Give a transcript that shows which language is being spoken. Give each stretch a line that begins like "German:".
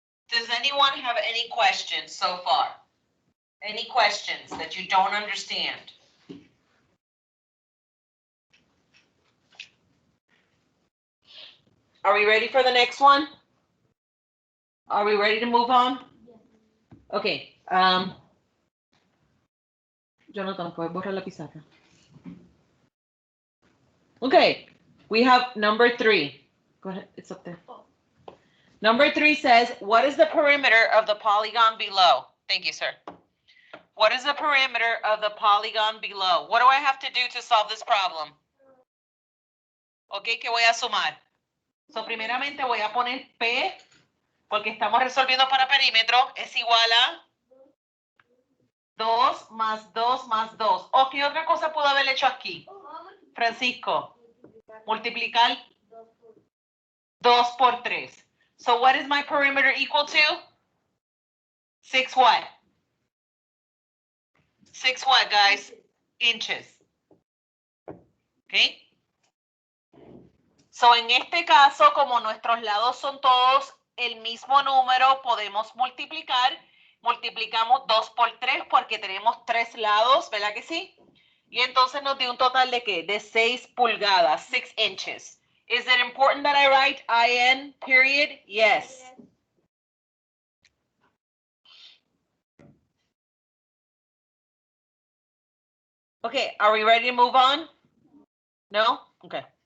English: Does anyone have any questions so far? Any questions that you don't understand? Are we ready for the next one? Are we ready to move on? Okay.
Spanish: Jonathan, puedes borrar la pizarra.
English: Okay. We have number 3. Go ahead. It's up there. Number 3 says, what is the perimeter of the polygon below? Thank you, sir. What is the perimeter of the polygon below? What do I have to do to solve this problem?
Spanish: Okay, ¿qué voy a sumar? So, primeramente voy a poner P, porque estamos resolviendo para perímetro, es igual a 2 más 2 más 2. ¿O qué otra cosa puedo haber hecho aquí? Francisco, multiplicar 2 por 3.
English: So, what is my perimeter equal to? 6 what? 6 what, guys? Inches. Okay.
Spanish: So, en este caso, como nuestros lados son todos el mismo número, podemos multiplicar. Multiplicamos 2 por 3 porque tenemos 3 lados, ¿verdad que sí? Y entonces nos dio un total de ¿qué? De 6 pulgadas, 6 inches.
English: Is it important that I write IN period? Yes. Okay, are we ready to move on? No? Okay.